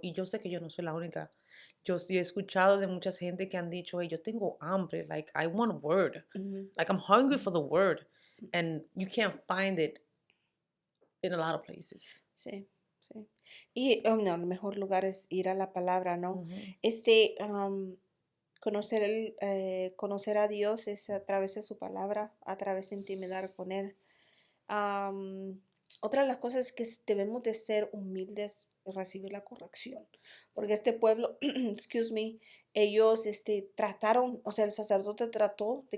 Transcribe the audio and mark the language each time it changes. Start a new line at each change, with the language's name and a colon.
Spanish: Y yo sé que yo no soy la única. Yo sí he escuchado de mucha gente que han dicho, hey, yo tengo hambre,
English: like, I want word. ujú. Like, I'm hungry for the word. And you can't find it in a lot of places.
Spanish: Sí, sí. Y no, el mejor lugar es ir a la palabra, ¿no? Ujú. Conocer a Dios es a través de su palabra, a través de intimidar con Él. Am, Otra de las cosas es que debemos de ser humildes y recibir la corrección, porque este pueblo,
English: excuse me,
Spanish: ellos trataron, o sea, el sacerdote trató de